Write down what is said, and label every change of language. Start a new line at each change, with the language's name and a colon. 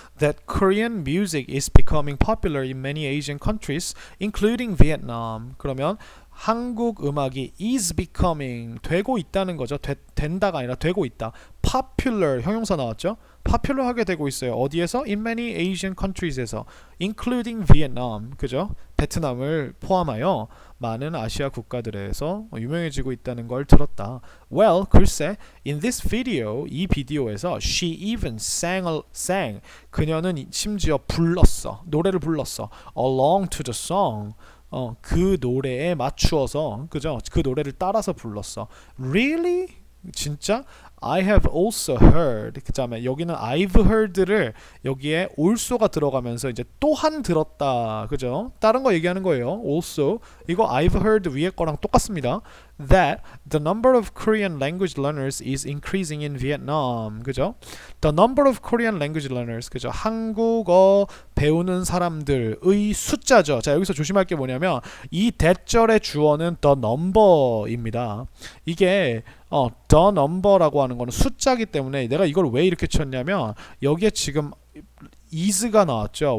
English: That Korean music is becoming popular in many Asian countries, including Vietnam.
Korean: 그러면 한국 음악이
English: is becoming
Korean: 되고 있다는 거죠. 된다가 아니라 되고 있다. popular 형용사 나왔죠? popular하게 되고 있어요. 어디에서?
English: in many Asian countries에서 including Vietnam.
Korean: 그죠? 베트남을 포함하여 많은 아시아 국가들에서 유명해지고 있다는 걸 들었다.
English: Well,
Korean: 글쎄,
English: in this video,
Korean: 이 비디오에서
English: she even sang.
Korean: 그녀는 심지어 불렀어. 노래를 불렀어.
English: along to the song.
Korean: 그 노래에 맞추어서, 그죠? 그 노래를 따라서 불렀어.
English: Really?
Korean: 진짜?
English: I have also heard.
Korean: 그 다음에 여기는
English: I've heard
Korean: 를 여기에 also가 들어가면서 이제 또한 들었다. 그죠? 다른 거 얘기하는 거예요.
English: also.
Korean: 이거
English: I've heard
Korean: 위에 거랑 똑같습니다.
English: That the number of Korean language learners is increasing in Vietnam.
Korean: 그죠?
English: The number of Korean language learners.
Korean: 그죠? 한국어 배우는 사람들의 숫자죠. 자, 여기서 조심할 게 뭐냐면 이 대절의 주어는
English: the number
Korean: 입니다. 이게
English: the number
Korean: 라고 하는 거는 숫자기 때문에 내가 이걸 왜 이렇게 쳤냐면 여기에 지금 is가 나왔죠.